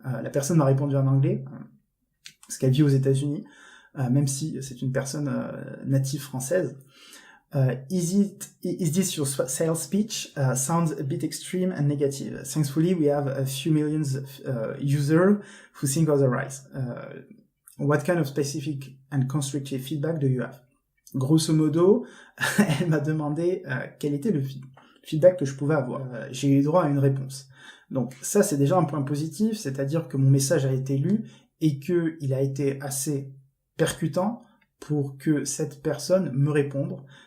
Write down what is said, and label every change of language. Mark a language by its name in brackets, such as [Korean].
[French] La personne m'a répondu en anglais, parce qu'elle vit aux États-Unis, même si c'est une personne native française. [English] Is this your sales speech? Sounds a bit extreme and negative. Thankfully, we have a few millions of users who think otherwise. What kind of specific and constructive feedback do you have? [French] Grosso modo, elle m'a demandé quel était le feedback que je pouvais avoir. J'ai eu droit à une réponse. Donc ça, c'est déjà un point positif, c'est-à-dire que mon message a été lu et qu'il a été assez percutant pour que cette personne me réponde.